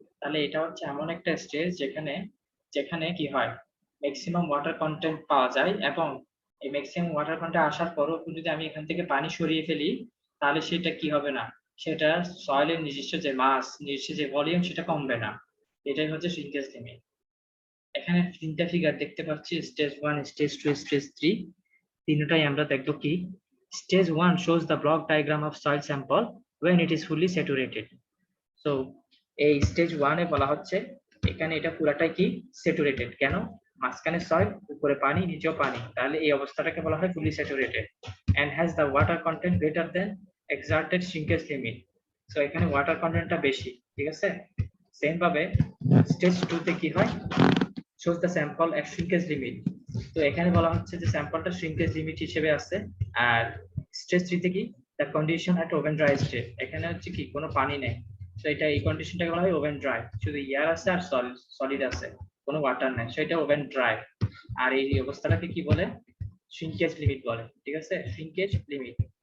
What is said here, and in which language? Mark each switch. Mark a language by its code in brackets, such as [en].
[bn] তাহলে এটা হচ্ছে এমন একটা স্টেজ যেখানে কি হয় ম্যাক্সিমাম ওয়াটার কন্টেন্ট পাওয়া যায়, এবং এই ম্যাক্সিমাম ওয়াটার কন্টেন্ট আসার পরও যদি আমি এখান থেকে পানি সরিয়ে ফেলি তাহলে সেটা কি হবে না, সেটা সয়েলের নিজস্ব যে মাস, নিজস্ব যে ভলিউম সেটা কমবে না। এটাই হচ্ছে শ্রিঙ্কেজ লিমিট। এখানে তিনটা ফিগার দেখতে পাচ্ছি, স্টেজ 1, স্টেজ 2, স্টেজ 3। তিনটাই আমরা দেখবো কি। [en] Stage 1 shows the block diagram of soil sample when it is fully saturated। [bn] So এই stage 1 এ বলা হচ্ছে এখানে এটা পুরাটাই কি স্যাচুরেটেড, কেন, মাঝখানে সয়েল, উপরে পানি, নিচেও পানি, তাহলে এই অবস্থাটাকে বলা হয় [en] fully saturated and has the water content greater than exerted shrinkage limit। [bn] So এখানে ওয়াটার কন্টেন্টটা বেশি, ঠিক আছে। সেম ভাবে stage 2 তে কি হয়, [en] shows the sample at shrinkage limit। [bn] তো এখানে বলা হচ্ছে যে স্যাম্পলটা শ্রিঙ্কেজ লিমিট হিসেবে আছে। আর স্টেজ 3 তে কি, [en] the condition at oven dry state, [bn] এখানে হচ্ছে কি কোনো পানি নেই, তো এটা এই কন্ডিশনটাকে বলা হয় ওভেন ড্রাই, শুধু এয়ার আছে আর সলিড আছে, কোনো ওয়াটার নাই, সেটা ওভেন ড্রাই। আর এই অবস্থাটাকে কি বলে, শ্রিঙ্কেজ লিমিট বলে, ঠিক আছে, শ্রিঙ্কেজ লিমিট।